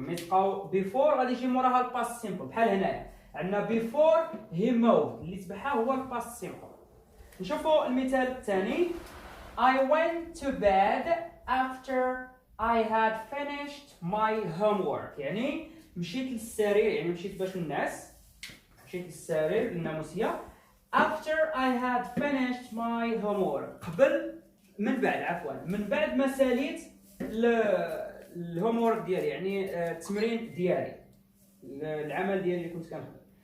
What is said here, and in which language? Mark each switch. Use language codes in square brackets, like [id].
[ar] ملي تلقاو بيفور غادي يجي موراها الباست سيمبل بحال هنايا عندنا بيفور هي موف اللي تبعها هو الباست سيمبل. نشوفوا المثال الثاني [en] I went to bed after I had finished my homework. [ar] يعني مشيت للسرير، يعني مشيت باش الناس، مشيت للسرير للناموسية [en] after I had finished my homework، [ar] قبل من بعد ما ساليت الهومورك ديالي، يعني التمرين ديالي، العمل ديالي اللي كنت كنخدم.